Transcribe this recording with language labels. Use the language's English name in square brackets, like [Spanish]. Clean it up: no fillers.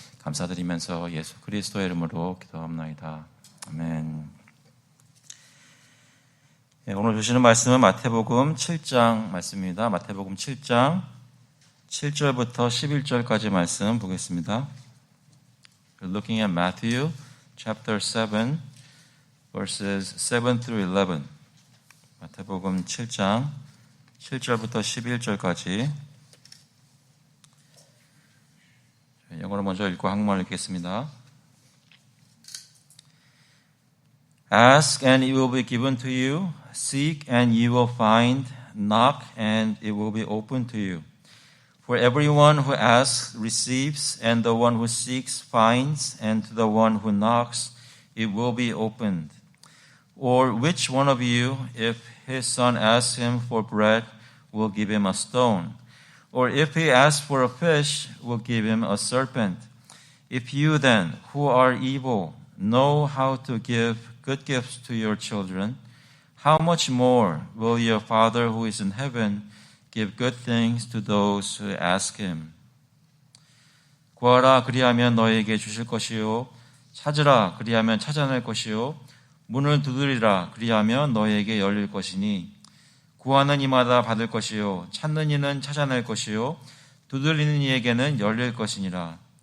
[Korean] 감사드리면서 예수 그리스도의 이름으로 기도합나이다. 아멘. 오늘 주시는 말씀은 마태복음 7장 말씀입니다. 마태복음 7장 7절부터 11절까지 말씀 보겠습니다. [English] We're looking at Matthew chapter 7 verses 7 through 11. [Korean] 마태복음 7장 7절부터 11절까지 영어로 먼저 읽고 한국말로 읽겠습니다. [English] Ask and it will be given to you. Seek and you will find. Knock and it will be opened to you. For everyone who asks receives, and the one who seeks finds, and to the one who knocks it will be opened. Or which one of you, if his son asks him for bread, will give him a stone? Or if he asks for a fish, will give him a serpent? If you then, who are evil, know how to give good gifts to your children, how much more will your Father who is in heaven give good things to those who ask him? [Korean] 구하라 그리하면 너에게 주실 것이요 찾으라 그리하면 찾아낼 것이요 문을 두드리라 그리하면 너에게 열릴 것이니 구하는 이마다 받을 것이요 찾는 이는 찾아낼 것이요 두드리는 이에게는 열릴 것이니라.